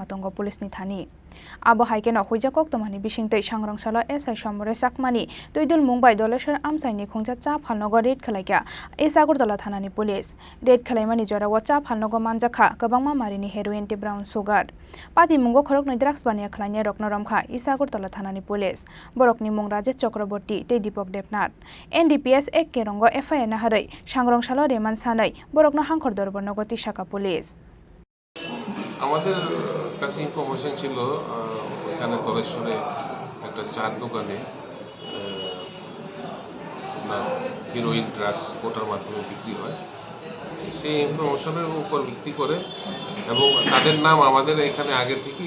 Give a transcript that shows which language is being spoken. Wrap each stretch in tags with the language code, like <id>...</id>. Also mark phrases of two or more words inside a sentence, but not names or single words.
<trp>tongo police ni thani Abo haikeno huija koktomani bisingtei sangrongshalo SI Somore Sakmani Tuidul Mumbai Doleshwara amsaini khungja cha phalnogo raid khlaika Isagartala thanani</trp> <en>police raid</en> <trp>khlaimani jora wa cha phalnogo manjakha kwbangma marini heroin te</trp> <en>brown sugar</en> <trp>pati mungo khoroknoi drugs bania khlaina rokno romkha Isagartala thanani police borokni mung Rajesh Chakraborty te Deepak Devnath NDPS 1 ke rongo FIR na harai sangrongshalo reman sanai borokno hangkhor dorbo nogoti shaka police</trp> <bn>আমাদের কাছে ইনফরমেশন ছিল ওখানে দলেশ্বরে একটা চার দোকানে</bn> <en>heroin drugs</en> <bn>কোটার মাধ্যমে বিক্রি হয় সেই ইনফরমেশনের উপর ভিত্তি করে এবং তাদের নাম আমাদের এখানে আগে থেকেই</bn>